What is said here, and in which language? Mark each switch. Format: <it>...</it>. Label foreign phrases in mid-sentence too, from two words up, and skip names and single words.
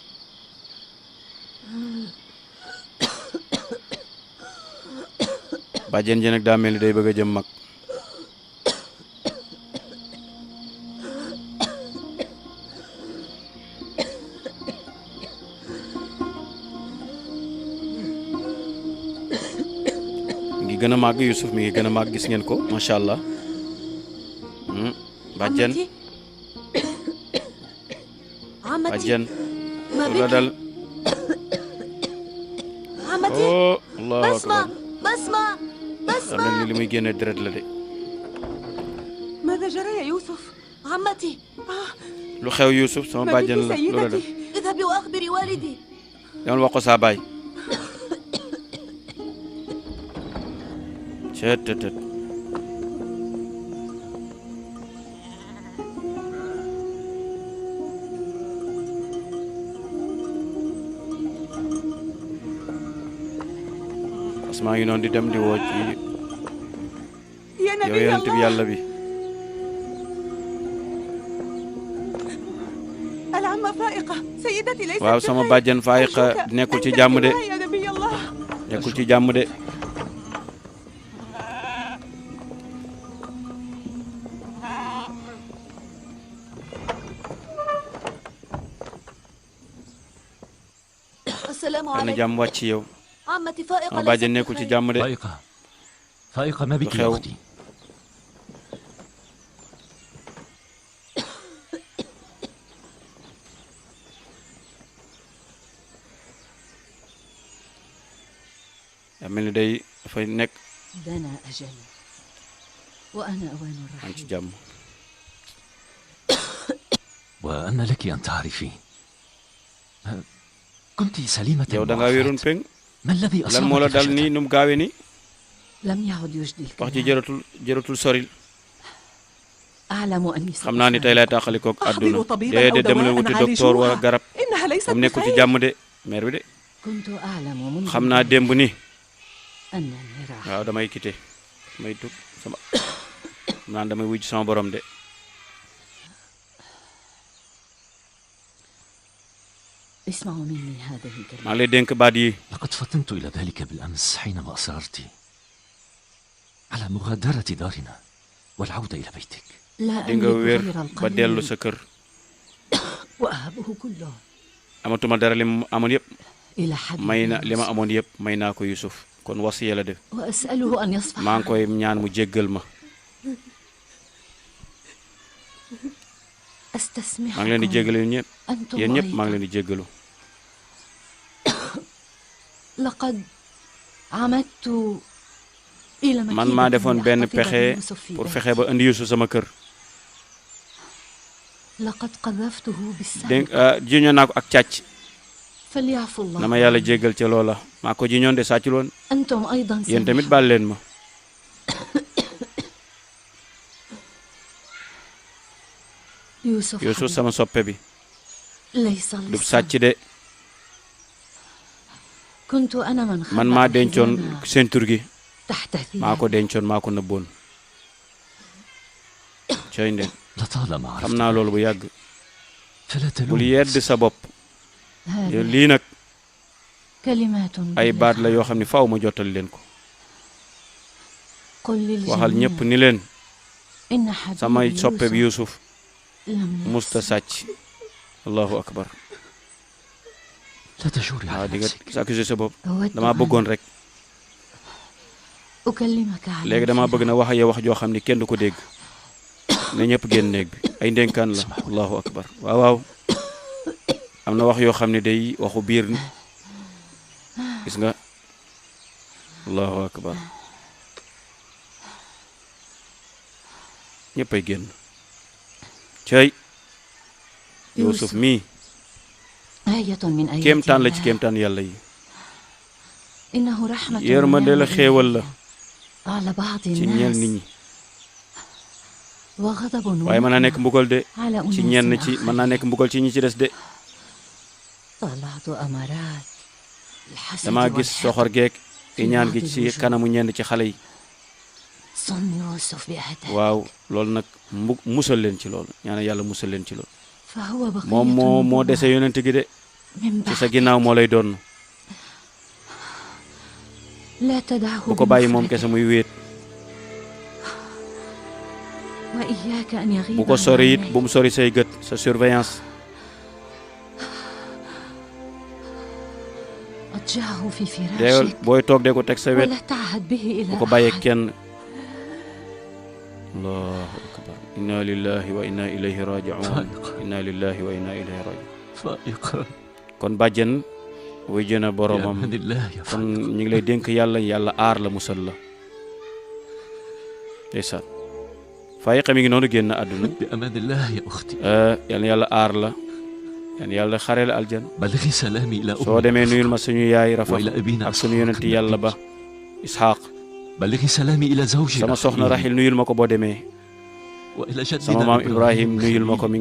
<wo>bàjjen ji nag daa mel ni day bëgg a jëm mag mi ngi gën a màgg Yuusuf mi ngi gën a màgg gis ngeen ko</wo> <ar>ما شاء الله</ar> <wo>bàjjen</wo> <ar>عمتي</ar> <wo>bàjjen</wo> <ar>ما</ar> <wo>lu la</wo> <ar>بك</ar> <wo>dal</wo> <ar>عمتي أوه الله بسمة أكبر بسمة</ar> <wo>daa mel ni li muy génne deret la de</wo> <ar>ماذا جرى يا يوسف؟ عمتي</ar> <wo>lu xew Yuusuf sama</wo> <ar>ما</ar> <wo>bàjjen</wo> <ar>بك</ar> <wo>la lu la dal</wo> <ar>سيدتي؟ اذهبي وأخبري والدي</ar> <wo>demal wax ko saa baay cettet maa ngi noonu di dem di woo ci</wo> <ar>يا</ar> <wo>yow</wo> <ar>نبي</ar> <wo>yonent bi</wo> <ar>الله</ar> <wo>yàlla bi</wo> <ar>العمة فائقة سيدتي ليست</ar> <wo>waaw sama bàjjen Faayiqa nekkul ci jàmm de</wo> <ar>يا نبي الله</ar> <wo>nekkul ci jàmm de</wo> <ar>السلام</ar> <wo>dana</wo> <ar>عليكم</ar> <wo>jàmm wàcc ci yow</wo> <ar>عمتي فائقة</ar> <wo>sama</wo> <ar>ليست</ar> <wo>bàjjen nekkul ci</wo> <ar>بخير.</ar> <wo>jàmm de</wo> <ar>فائقة فائقة ما بك يا خيو. أختي؟</ar> <wo>daa mel ni day dafay nekk</wo> <ar>دنا أجلي وأنا أوان</ar> <wo>am ci</wo> <ar>الرحيل</ar> <wo>jàmm</wo> <ar>وأن لك أن تعرفين كنت سليمة</ar> <wo>yow da ngaa wéroon</wo> <ar>وعافية.</ar> <wo>peng</wo> <ar>ما الذي</ar> <wo>lan moo la</wo> <ar>أصابك</ar> <wo>dal nii</wo> <ar>فجأة؟</ar> <wo>nu mu gaawee nii</wo> <ar>لم يعد يجدي</ar> <wo>wax ji</wo> <ar>الكلام</ar> <wo>jëratul soril</wo> <ar>أعلم أني</ar> <wo>xam naa ni tey lay taxalikook àdduna</wo> <ar>أحضر طبيبا أو</ar> <wo>déedéet dama leen</wo> <ar>دواء</ar> <wo>wuti docteur wala</wo> <ar>عالجوها</ar> <wo>garab</wo> <ar>إنها ليست</ar> <wo>comme nekkul ci</wo> <ar>بخير</ar> <wo>jàmm de mère bi de</wo> <ar>كنت أعلم منذ</ar> <wo>xam naa démb ni</wo> <ar>أنني راح</ar> <wo>waaw damay quitté damay tug sama xam naa damay wujj sama borom de</wo> <ar>اسمعوا مني هذه</ar> <wo>maa</wo> <ar>الكلمة</ar> <wo>ngi lay dénk baat yi</wo> <ar>لقد فطنت إلى ذلك بالأمس حينما أصررت على مغادرة دارنا والعودة إلى بيتك. لا</ar> <wo>di nga wér</wo> <ar>أملك</ar> <wo>ba</wo> <ar>غير</ar> <wo>dellu</wo> <ar>القليل</ar> <wo>sa kër</wo> <ar>وأهبه كله</ar> <wo>amatuma dara li ma amoon yëpp</wo> <ar>إلى حد</ar> <wo>may na</wo> <ar>من</ar> <wo>li ma</wo> <ar>يوسف.</ar> <wo>amoon yëpp may naa ko Yusuf kon wasiya la def</wo> <ar>وأسأله أن يصفح</ar> <wo>maa ngi koy ñaan mu jéggal ma</wo> <ar>أستسمحكم</ar> <wo>maa ngi leen di jéggalu yéen ñëpp</wo> <ar>أنتم</ar> <wo>yéen ñëpp maa ngi</wo> <ar>أيضا</ar> <wo>leen di jéggalu</wo> <ar>لقد عمدت إلى</ar> <wo>man maa</wo> <ar>مكيدة</ar> <wo>defoon benn</wo> <ar>لأحتفظ</ar> <wo>pexe</wo> <ar>بيوسف في</ar> <wo>pour</wo> <ar>بيتي.</ar> <wo>fexe ba indi Yusuf sama kër</wo> <ar>لقد قذفته بالسهم</ar> <wo>dégg jiñoon naa ko ak càcc</wo> <ar>فليعفو الله</ar> <wo>na ma yàlla</wo> <ar>عني.</ar> <wo>jéggal ca loola maa ko jiñoon de sàccul woon</wo> <ar>أنتم أيضا</ar> <wo>yéen tamit</wo> <ar>سامحوا.</ar> <wo>baal leen ma</wo> <ar>يوسف</ar> <wo>Yusuf</wo> <ar>حبيبي.</ar> <wo>sama soppe bi</wo> <ar>ليس</ar> <wo>du</wo> <ar>لص</ar> <wo>sàcc de</wo> <ar>كنت أنا من</ar> <wo>man maa</wo> <ar>خبأ</ar> <wo>dencoon</wo> <ar>الحزام</ar> <wo>ceinture gi</wo> <ar>تحت</ar> <wo>maa ko</wo> <ar>ثيابي</ar> <wo>dencoon maa ko nëbboon cay ndeen</wo> <ar>لطالما</ar> <wo>xam</wo> <ar>عرفت</ar> <wo>naa loolu bu yàgg</wo> <ar>فلا</ar> <wo>bul</wo> <ar>تلوم</ar> <wo>yedd sa bopp</wo> <ar>هذا</ar> <wo>lii nag</wo> <ar>كلمات</ar> <wo>ay baat la yoo xam ne faaw ma jotal leen ko waxal ñëpp ni leen samay soppe bi Yuusuf musta sàcc</wo> <ar>الله أكبر لا تجوري</ar> <wo>waaw</wo> <ar>على</ar> <wo>di nga</wo> <ar>نفسك</ar> <wo>accusé sa bopp damaa bëggoon rek</wo> <ar>أكلمك عن</ar> <wo>léegi damaa bëgg na wax yow wax joo xam ne kenn du ko dégg ne ñëpp génn néeg bi ay ndénkaan la</wo> <ar>الله أكبر</ar> <wo>waaw waaw am na wax yoo xam ne day waxu biir ni gis nga</wo> <ar>الله أكبر</ar> <wo>ñëppay génn cey Yuusuf mii</wo> <ar>آية من آيات</ar> <wo>kéemtaan la ci</wo> <ar>الله</ar> <wo>kéemtaan yàlla yi</wo> <ar>إنه رحمة</ar> <wo>yërmande la xéewal la</wo> <ar>على بعض</ar> <wo>ci ñenn nit</wo> <ar>الناس</ar> <wo>ñi</wo> <ar>وغضب</ar> <wo>waaye mën naa nekk mbugal de</wo> <ar>على</ar> <wo>ci</wo> <ar>أناس</ar> <wo>ñenn ci mën naa</wo> <ar>آخرين.</ar> <wo>nekk mbugal ci ñi ci des de</wo> <ar>طلعت أمارات الحسد</ar> <wo>damaa gis</wo> <ar>والحقد</ar> <wo>soxor geek</wo> <ar>في</ar> <wo>iñaan</wo> <ar>بعض</ar> <wo>gi ci</wo> <ar>الوجوه.</ar> <wo>kanamu ñenn ci xale yi</wo> <ar>صن يوسف بأهداف</ar> <wo>waaw loolu nag musal leen ci loolu ñaanal yàlla musal leen ci loolu</wo> <ar>فهو بقية</ar> <wo>moom moo</wo> <ar>النبوة</ar> <wo>dese yonent gi de</wo> <ar>من</ar> <wo>ci sa</wo> <ar>بعد</ar> <wo>ginnaaw moo lay doon</wo> <ar>لا تدعه</ar> <wo>bu ko bàyyi moom</wo> <ar>بمفرده</ar> <wo>kese muy wéet</wo> <ar>وإياك أن يغيب</ar> <wo>bu ko</wo> <ar>عن</ar> <wo>sori it</wo> <ar>عينيك.</ar> <wo>bu mu sori say gët sa surveillance</wo> <ar>أضجعه في</ar> <wo>deewal</wo> <ar>فراشك</ar> <wo>booy toog de ko teg sa wet</wo> <ar>ولا تعهد به</ar> <wo>bu</wo> <ar>إلى</ar> <wo>ko bàyyee</wo> <ar>أحد kenn الله أكبر إنا لله وإنا إليه راجعون إنا لله وإنا إليه راجعون فائقا</ar> <wo>kon bàjjen wuy jëna</wo> <ar>يا</ar> <wo>boromam</wo> <ar>من الله يا</ar> <wo>kon</wo> <ar>فائق</ar> <wo>ñu ngi lay dénk yàlla yàlla aar la musal la ndeysaan Faayiqa mi ngi noonu génn àdduna</wo> <ar>بأمان الله يا أختي</ar> <wo>yal na yàlla aar la yal na yàlla xareel aljan</wo> <ar>بلغي سلامي إلى</ar> <wo>soo demee nuyul ma suñu yaay Rafa</wo> <ar>وإلى أبينا</ar> <wo>ak suñu yonent yàlla ba Isxaaq</wo> <ar>بلغي سلامي إلى زوجي</ar> <wo>sama soxna Raxil nuyul ma ko boo demee</wo> <ar>وإلى جدنا</ar> <wo>sama maam Ibrahim nuyul ma ko mi</wo>